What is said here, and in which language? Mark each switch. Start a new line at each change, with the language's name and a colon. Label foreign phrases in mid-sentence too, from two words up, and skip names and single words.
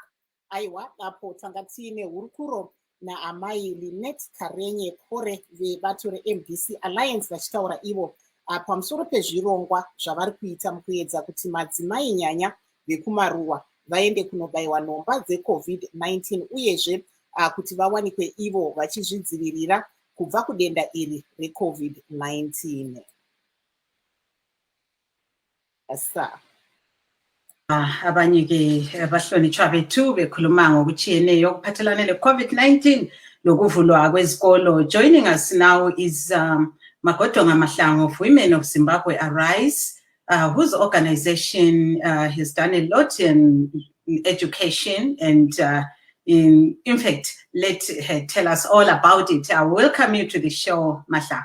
Shona: Aiwa, apo tanga tiine hurukuro naamai Linet Karenye Kore vebato reMDC Alliance vachitaura ivo pamusoro pezvirongwa zvavari kuita mukuedza kuti madzimai nyanya vekumaruwa vaende kunobayiwa nhomba dzeCovid-19 uyezve kuti vawanikwe ivo vachizvidzivirira kubva kudenda iri reCovid-19.
North Ndebele: Asa abanye ke abahlonitshwa bethu bekhuluma ngokutshiyeneyo okuphathelane le-COVID-19 lokuvulwa kwezikolo.
English: Joining us now is Magodonga Mahlangu of Women of Zimbabwe Arise, whose organization has done a lot in education and in fact, let her tell us all about it. I welcome you to the show, Mahlangu.